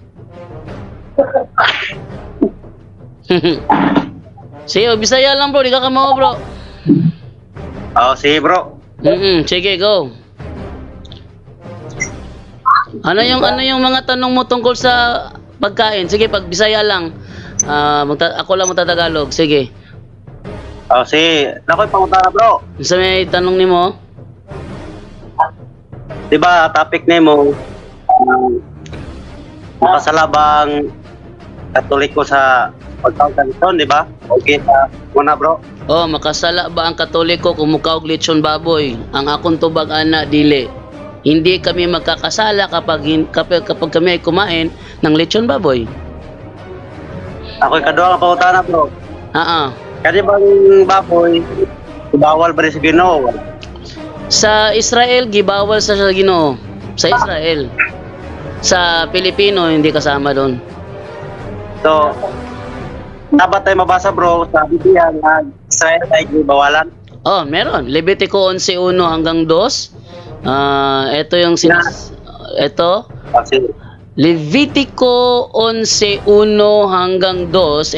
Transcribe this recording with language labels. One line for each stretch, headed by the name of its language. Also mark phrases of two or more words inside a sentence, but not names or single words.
Cebuano: Sige, Bisaya lang bro, di ka kamao bro. Sige bro. Sige, go.
Filipino: Ano yung mga tanong mo tungkol sa pagkain?
Cebuano: Sige, pag Bisaya lang.
Filipino: Ako lang magtatagalog.
Cebuano: Sige. Sige. Nakoy pangutana bro. Sa may tanong nimo? Diba, topic nimo makasalabang Katoliko sa pagkaon, di ba? Okay, muna bro. Makasala ba ang Katoliko kung mukaog lechon baboy? Ang akong tubag ana dili.
Filipino: Hindi kami magkakasala kapag kami ay kumain ng lechon baboy.
Cebuano: Ako'y kaduha nga pangutana bro. Kani bang baboy bawal ba rin sa Ginoo? Sa Israel gibawal sa Ginoo. Sa Israel.
Filipino: Sa Pilipino hindi kasama doon. So, dapat tayo mabasa bro sa Biblia na Israel ay gibawalan. Meron. Levitico 11:1 hanggang 2. Ito yung ito. Levitico 11:1 hanggang 2.